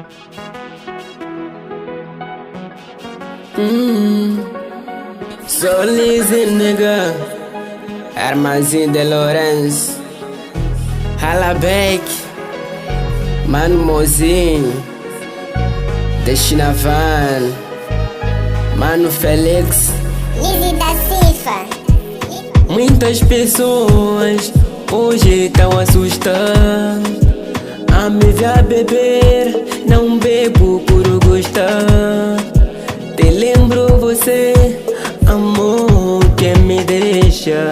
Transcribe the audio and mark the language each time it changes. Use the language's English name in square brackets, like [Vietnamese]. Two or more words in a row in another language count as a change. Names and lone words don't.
[Portuguese] Solise nigga, Armazin de Lourenço, Halabeck, Mano Mozinho, Destinavan, Mano Felix, Lizzy da Cifa. Muitas pessoas hoje tão assustadas a me ver beber, não bebo por gostar. Te lembro você, amor, que me deixa.